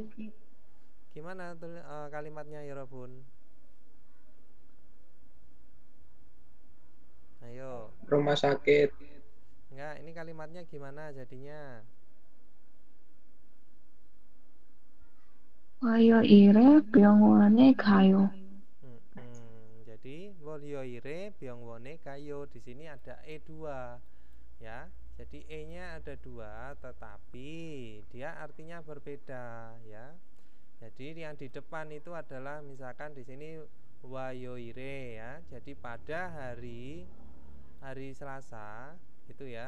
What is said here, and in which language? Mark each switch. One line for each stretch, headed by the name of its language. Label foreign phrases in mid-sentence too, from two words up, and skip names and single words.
Indonesian: Gimana kalimatnya ya Robun? Ayo. Rumah sakit. Enggak, ini kalimatnya gimana jadinya?
Korean: 화요일에 병원에 가요. Jadi 월요일에 병원에 가요.
Indonesian: Di sini ada E2 ya. Jadi E-nya ada 2 tetapi dia artinya berbeda ya. Jadi yang di depan itu adalah misalkan di sini wayoire ya. Jadi pada hari Selasa itu ya.